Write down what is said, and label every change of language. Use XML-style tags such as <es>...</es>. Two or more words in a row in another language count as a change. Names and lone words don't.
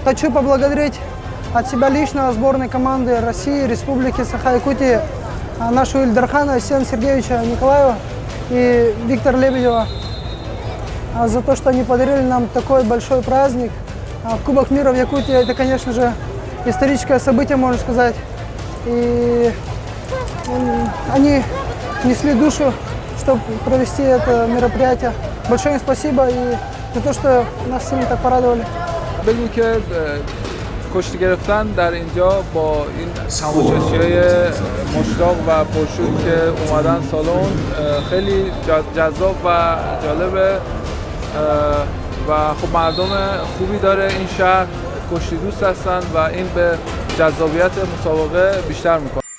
<ru>Хочу поблагодарить от себя лично сборной команды России, Республики Саха-Якутия, нашего Ильдархана Сена Сергеевича Николаева и Виктора Лебедева за то, что они подарили нам такой большой праздник. Кубок мира в Якутии – это, конечно же, историческое событие, можно сказать. И они несли душу, чтобы провести это мероприятие. Большое им спасибо и за то, что нас сильно так порадовали.</ru> <fa>بگیم که کشتی گرفتن در اینجا با این تماشاچی‌های مشتاق و پرشور که اومدن سالن خیلی جذاب و جالبه و خب مردم خوبی داره این شهر، کشتی دوست هستن و این به جذابیت مسابقه بیشتر میکنه.</fa>